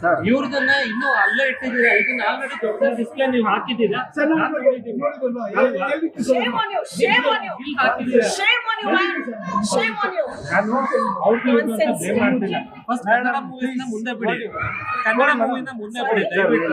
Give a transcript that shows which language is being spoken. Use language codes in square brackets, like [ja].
[kn] ಇವ್ರದನ್ನ ಇನ್ನೂ ಅಲ್ಲೇ ಇಟ್ಟಿದ್ದೀರಾ ಇದನ್ನ ಆಲ್ರೆಡಿ ದೊಡ್ಡ ಡಿಸ್ಪ್ಲೇ ನೀವು ಹಾಕಿದ್ದೀರಾ ಸರ್ ನಾನ್ ನೋಡಿದ್ದೀನಿ. [en] shame on you [kn] ಇಲ್ಲಿ ಹಾಕಿದ್ದೀರಾ [en] shame on you man shame on you [kn] ನಾನು ಔಟ್ಲುಕ್ ಅಂತ ಬ್ಲೇಮ್ ಮಾಡ್ತಿಲ್ಲ ಫಸ್ಟ್ ಕನ್ನಡ ಮೂವೀಸ್ನ ಮುಂದೆ ಬಿಡಿ ಕನ್ನಡ ಮೂವಿನ ಮುಂದೆ ಬಿಡಿ ದಯವಿಟ್ಟು